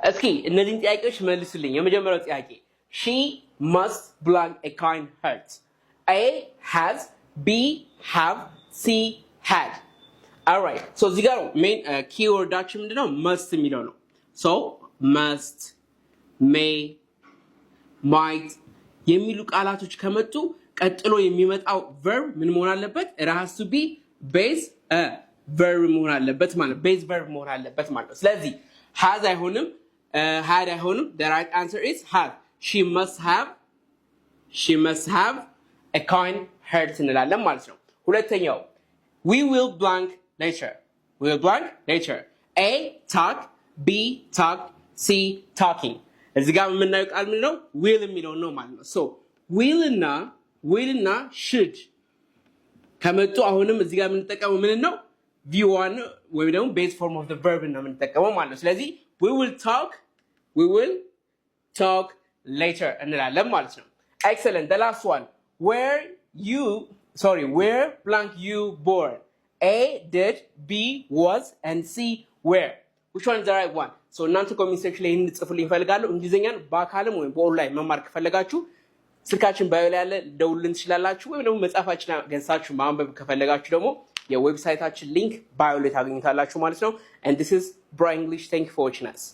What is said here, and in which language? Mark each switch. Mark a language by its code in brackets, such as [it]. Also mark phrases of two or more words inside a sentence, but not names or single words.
[am] እስኪ እነዚህን ጥያቄዎች መልሱልኝ። የመጀመሪያው ጥያቄ [en] she must blank a kind heart. A has, B have, C had. All right. So [am] እዚህ ጋር [en] main keywordዳችን ምንድነው? [am] must የሚለው ነው። [en] So must, may, might [am] የሚሉ ቃላቶች ከመጡ ቀጥሎ የሚመጣው verb ምን መሆን አለበት? [en] it has to be base verb [am] መሆን አለበት ማለት [en] base verb [am] መሆን አለበት ማለት ነው። ስለዚህ [en] has አይሆንም had አይሆንም the right answer is have. she must have a kind heart [am] እንላለን ማለት ነው። ሁለተኛው [en] we will blank later. we will blank later. A talk, B talk, C talking. [am] እዚህ ጋር የምናየው ቃል ምንድን ነው? will የሚለው ነው ማለት ነው። so will እና should ከመጡ አሁንም እዚህ ጋር የምንጠቀመው ምን ነው? [en] V1 [am] ወይ ደግሞ [en] base form of the verb [am] ነው የምንጠቀመው ማለት ነው። ስለዚህ [en] we will talk later [am] እንላለን ማለት ነው። [en] excellent. the last one where blank you born. A did, B was, and C where. which one is the right one? [am] so እናንተ ኮሜንት ሴክሽን ላይ እንጽፉልኝ ፈልጋለሁ። እንግሊዘኛን በአካልም ወይ በኦንላይን መማር ከፈለጋችሁ ስልካችን ባዮ ላይ ያለ ደውልን ትችላላችሁ፣ ወይም ደግሞ መጻፋችን ገንሳችሁ ማንበብ ከፈለጋችሁ ደግሞ የዌብሳይታችን ሊንክ ባዮ ላይ ታገኙታላችሁ ማለት ነው። [en] and this is Bra English. thank you for watching us.